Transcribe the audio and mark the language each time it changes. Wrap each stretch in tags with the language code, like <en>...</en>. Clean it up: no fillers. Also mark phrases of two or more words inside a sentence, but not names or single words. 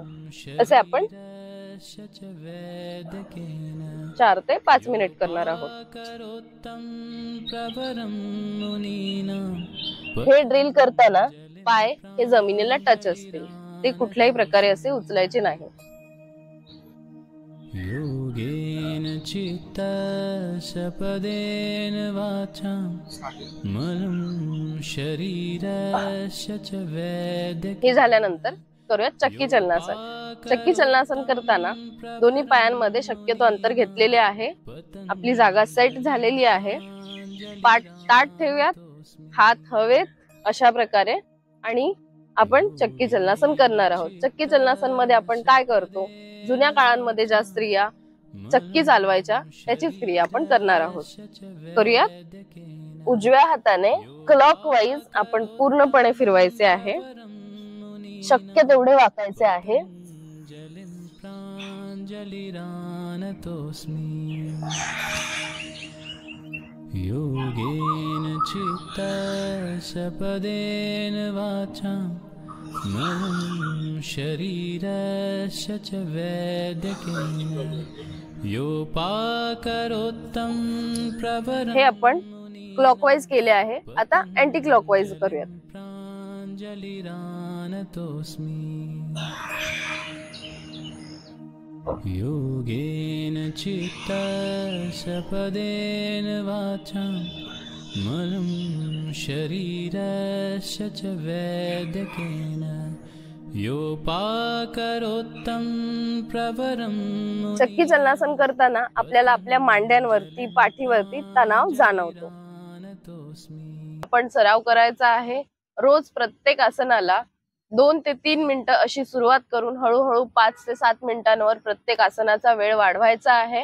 <mr>असे आपण 4 ते 5 मिनिट करणार आहोत. हे ड्रिल करताना पाय हे जमिनीला टच असतील, ते कुठल्याही प्रकारे असे उचलायचे नाही.</mr> <sa>योगेन चित्तशपदेन वाचां मलं शरीरस्य च वैद्यकेन</sa> <mr>हे झाल्यानंतर करूया चक्की चलनासन. चक्की चलनासन करताना दोन्ही पायांमध्ये शक्यतो अंतर घेतलेले आहे. आपली जागा सेट झालेली आहे. पाठ ताठ ठेवूयात, हात हवेत अशा प्रकारे, आणि आपण चक्की चलनासन करणार आहोत. चक्की चलनासन मध्ये आपण काय करतो, जुन्या काळांमध्ये ज्या स्त्रिया चक्की चालवायच्या त्याचीच क्रिया आपण करणार आहोत. करूयात. उजव्या हाताने क्लॉकवाईज आपण पूर्णपणे फिरवायचे आहे. शक्य तेवढे वाकायचे आहे.</mr> <sa>योगेन चित्तशपदेन वाचां मलं शरीरस्य च वैद्यकेन योपाकरोत्तं प्रवरं.</sa> <mr>हे आपण क्लॉकवाईज केले आहे. आता</mr> <en>anti clockwise</en> <mr>करूयात.</mr> <sa>प्राञ्जलिरानतोऽस्मि योगेन चित्तशपदेन वाचां मलं शरीरस्य च वैद्यकेन योपाकरोत्तं प्रवरं.</sa> <mr>चक्की चलनासन करताना आपल्याला आपल्या मांड्यांवरती, पाठीवरती तणाव जाणवतो. आपण सराव करायचा आहे. रोज प्रत्येक आसनाला 2 ते 3 मिनिटं अशी सुरुवात करून हळूहळू 5 ते 7 मिनिटांवर प्रत्येक आसनाचा वेळ वाढवायचा आहे.</mr>